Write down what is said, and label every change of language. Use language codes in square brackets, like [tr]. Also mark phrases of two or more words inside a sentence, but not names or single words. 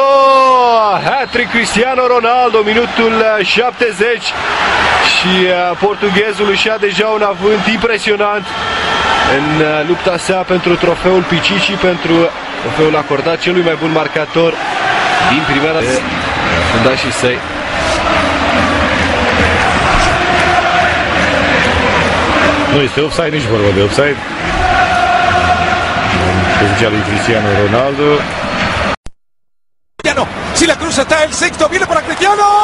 [ro] Hat-trick Cristiano Ronaldo, minutul 70 și portughezul își ia deja un avânt impresionant în lupta sa pentru trofeul Pichichi, pentru trofeul acordat celui mai bun marcator din primera de fundașii săi. Nu este offside, nici vorba de offside. Poziția lui Cristiano Ronaldo. [es] Si la cruza está el sexto, viene para Cristiano.